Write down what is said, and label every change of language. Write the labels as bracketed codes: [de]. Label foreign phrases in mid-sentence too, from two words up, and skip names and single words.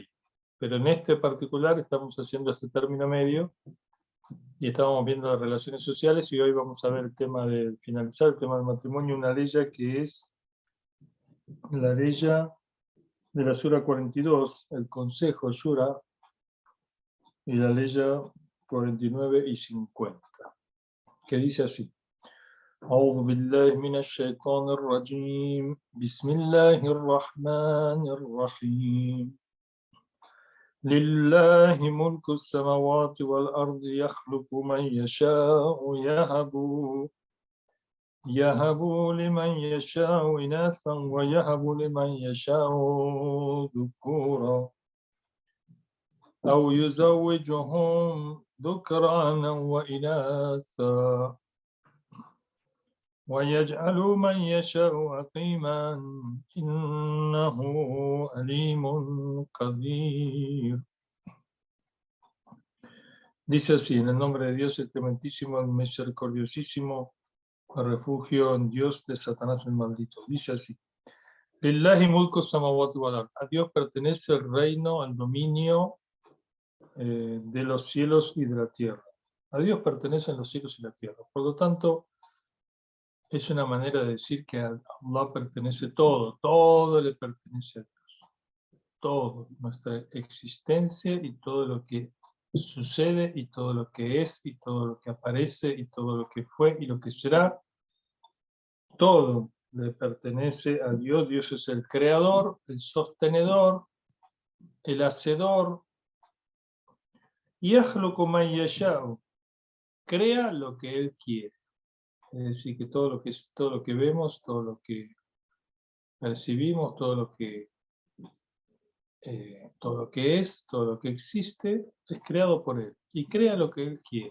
[es] Pero en este particular estamos haciendo este término medio y estamos viendo las relaciones sociales, y hoy vamos a ver el tema de finalizar el tema del matrimonio, una ley que es la ley de la Sura 42, el Consejo Shura, y la ley 49 y 50, que dice así: [ar] أعوذ بالله من الشيطان الرجيم بسم الله الرحمن الرحيم لله ملك السماوات والأرض يخلق من يشاء يهب لمن يشاء إناثا ويهب لمن يشاء ذكورا أو يزوجهم ذكرانا وإناثا ويجعل من يشاء عقيما إنه عليم قدير. [es] Dice así: en el nombre de Dios, el clementísimo, el misericordiosísimo, me refugio en Dios de Satanás el maldito. Dice así: [ar] لله ملك السماوات والأرض. [es] A Dios pertenece el reino, el dominio de los cielos y de la tierra. A Dios pertenecen los cielos y la tierra. Por lo tanto, es una manera de decir que a Allah pertenece todo, todo le pertenece a Dios. Todo, nuestra existencia y todo lo que sucede y todo lo que es y todo lo que aparece y todo lo que fue y lo que será, todo le pertenece a Dios. Dios es el creador, el sostenedor, el hacedor. [ar] يخلق من يشاء, [es] crea lo que Él quiere. Es decir, que todo lo que vemos, todo lo que percibimos, todo lo que es, todo lo que existe, es creado por Él. Y crea lo que Él quiere.